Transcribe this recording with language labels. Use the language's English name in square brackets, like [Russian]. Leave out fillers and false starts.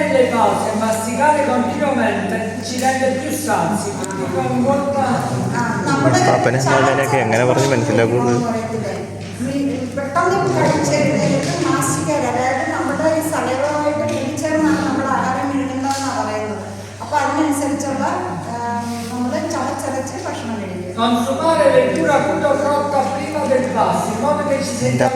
[Italian] pause e masticare continuamente ci rende più sazi, quindi è importante. [Malayalam] പാപ്പനെ മോനെ എങ്ങനെ പറഞ്ഞ് മനസ്സിലാക്കുന്നത്? പെട്ടെന്ന് കഴിച്ചെഴുന്നേറ്റ് മാസ്റ്റിക്കാൻ, അതായത് നമ്മുടെ ഈ സലൈവയുമായിട്ട് കൂടിച്ചേർന്നാണ് നമ്മൾ ആഹാരം വിഴുങ്ങുന്നതെന്നാണ് പറയുന്നത്. അപ്പൊ അതിനനുസരിച്ചുള്ള നമ്മൾ ചവച്ചരച്ച് ഭക്ഷണം കഴിക്കുക. [Italian] Consumare verdura cruda o cotta prima del pasto, in modo che ci sentiamo